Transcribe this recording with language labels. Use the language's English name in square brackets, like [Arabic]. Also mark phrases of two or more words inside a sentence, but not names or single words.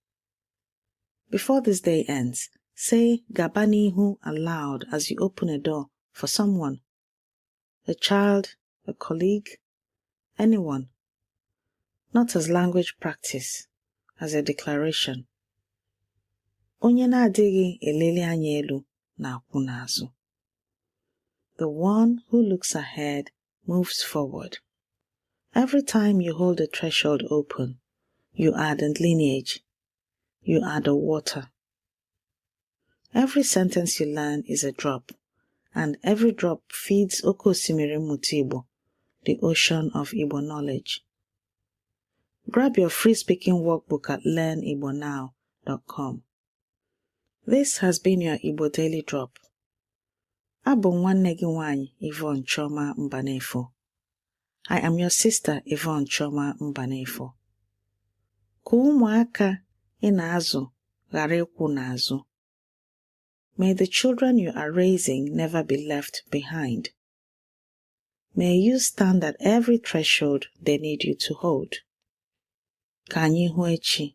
[English] Before this day ends, say Gabanihu aloud as you open a door for someone. A child, a colleague, anyone. Not as language practice, as a declaration. [Igbo] Onye na-adịghị eleli anya elu na-akwụ n'azụ. [English] The one who looks ahead moves forward. Every time you hold the threshold open, you add a lineage. You add a water. Every sentence you learn is a drop, and every drop feeds [Igbo] Oke Osimiri Mmụta Igbo, [English] the ocean of Igbo knowledge. Grab your free-speaking workbook at learnigbonnow.com. This has been your Igbo Daily Drop. [Igbo] Abụ nwanne gị nwanyị Yvonne Chioma Mbanefo. [English] I am your sister Yvonne Chioma Mbanefo. [Igbo] Ka ụmụaka ị na-azụ ghara ịkwụ n'azụ. [English] May the children you are raising never be left behind. May you stand at every threshold they need you to hold. [Igbo] Ka anyị hụ echi.